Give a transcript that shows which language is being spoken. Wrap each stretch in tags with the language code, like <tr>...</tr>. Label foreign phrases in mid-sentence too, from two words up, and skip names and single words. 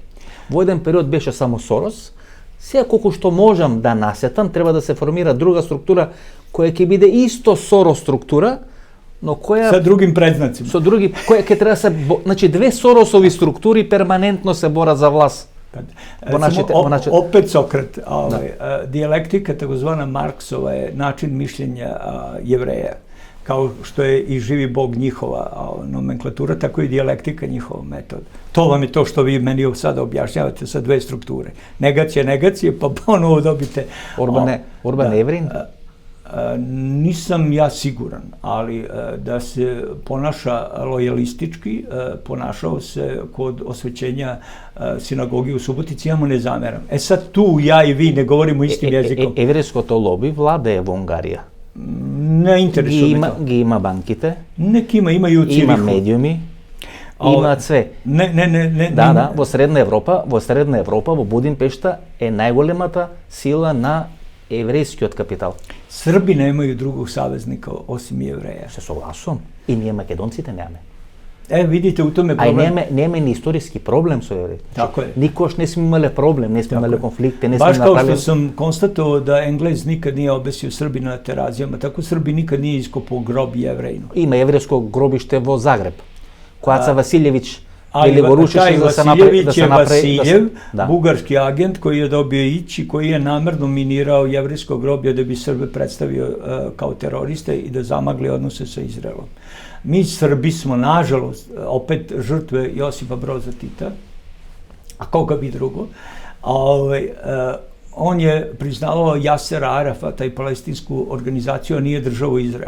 <mk>Во еден период беше само Сорос, сега колку што можам да насетам, треба да се формира друга структура која ќе биде исто Сорос структура, но која</mk> <sr>со другим предзнацима.</sr> <mk>Со други која ќе треба се, значи две Соросови структури перманентно се борат за власт.</mk> <sr>Opet Sokrat, dijalektika takozvana Marksova je način mišljenja Jevreja, kao što je i živi Bog njihova nomenklatura, tako i dijalektika njihova metoda. To vam je to što vi meni sada objašnjavate sa dve strukture. Negacije, pa ponovo dobite... Orban Evrin? Nisam ja siguran, ali da se ponaša lojalistički, ponašao se kod osvećenja sinagoge u Subotici, ja mu ne zameram. Sad tu ja i vi ne govorimo istim jezikom.</sr> <mk>Еврејското лоби владее во Унгарија. Не интересува ме тоа. Ги има банките.</mk> <sr>Неки има и у Цириху. Има медиуми. Има све. Не.</sr> <mk>Да, во Средна Европа, во Будимпешта е најголемата сила на еврејскиот капитал.</mk> <sr>Srbi nemaju drugog saveznika osim Jevreja.</sr> <mk>Се согласувам. И ние македонците немаме.</mk> <sr>Vidite, u tome problem.</sr> <mk>А нема ни историски проблем со евреите. Тако е. Никош не сме имале проблем, не сме имале конфликти, не сме направили...</mk> <sr>Baš kao što</sr> <mk>направили...</mk> <sr>sam konstatovao da Englez nikad nije obesio Srbina na Terazijama, tako Srbi nikad nije iskopao grob Jevrejinu.</sr> <mk>Има еврејско гробиште во Загреб. Којаца Василјевиќ</mk> <sr>Ali taj Vasiljević je Vasiljev, bugarski agent koji je dobio ići, koji je namerno minirao jevrejsko groblje da bi Srbe predstavio kao teroriste i da zamagli odnose sa Izraelom. Mi Srbi smo, nažalost, opet žrtve Josipa Broza Tita, a koga bi drugo, on je priznavao Jasera Arafata i palestinsku organizaciju, a nije državu Izrael.</sr>